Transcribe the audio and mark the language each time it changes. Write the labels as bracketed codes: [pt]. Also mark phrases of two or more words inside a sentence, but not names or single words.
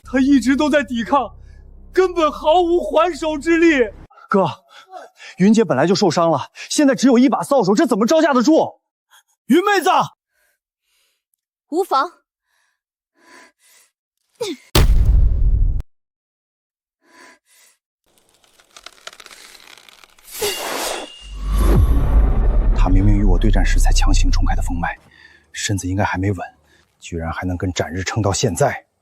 [zh] 他一直都在抵抗，根本毫無還手之力。哥，雲姐本來就受傷了，現在只有一把掃帚，這怎麼招架得住？雲妹子，無妨。他明明与我對戰時才強行衝開的風脈，身子應該還沒穩，居然還能跟展日撐到現在。